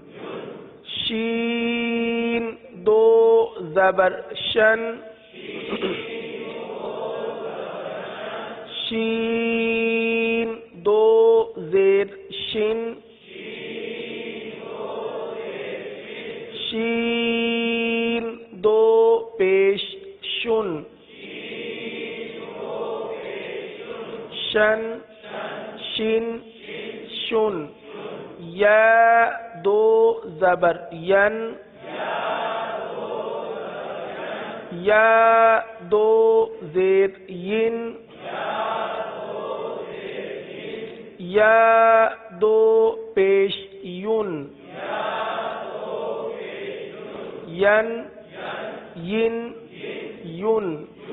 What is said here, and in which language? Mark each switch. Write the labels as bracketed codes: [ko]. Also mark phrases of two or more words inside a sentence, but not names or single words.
[ur] شین دو زبر شن شین دو زیر شن شین دو پیش شن شن شین شن یا دو زبر ین یا دو زید ین یا دو پیش یون ین ین یون